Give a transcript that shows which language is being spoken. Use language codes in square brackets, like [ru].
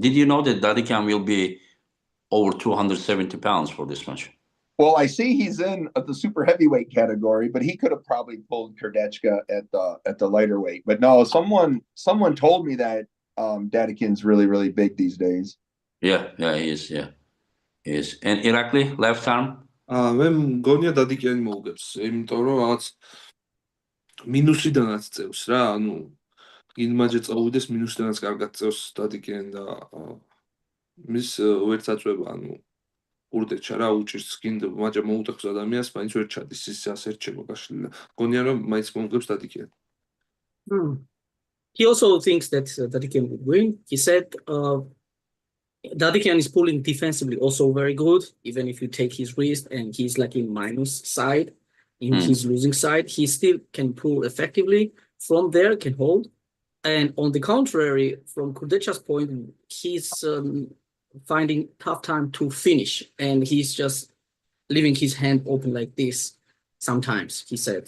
[en] Did you know that Dadikian will be over 270 pounds for this match? Well, I see he's in the super heavyweight category, but he could have probably pulled Kurdechka at the lighter weight. But no, someone told me that Dadikin's really, really big these days. Yeah, he is. Yeah, he is. And Irakli, left arm? [ka] მე მგონია დადიკიანი მოუგებს, იმიტომ რომ რაღაც მინუსიდანაც წევს რა, ანუ გინმაჯე წავიდეს მინუსიდანაც კარგად წევს დადიკიანი და მის ვერც აწვება, ანუ კურდეჩა რა უჭირს გინდა მაჯა მოუტეხოს ადამიანს, მაინც ვერ ჩადის ის ასე რჩება გაშლილი. მგონია რომ მაინც მოუგებს დადიკიანი. [en] He also thinks that Dadikian would win. He said Dadikian is pulling defensively also very good, even if you take his wrist and he's like in minus side, in his losing side, he still can pull effectively. From there, can hold. And on the contrary, from Kurdecha's point, he's finding tough time to finish, and he's just leaving his hand open like this sometimes, he said.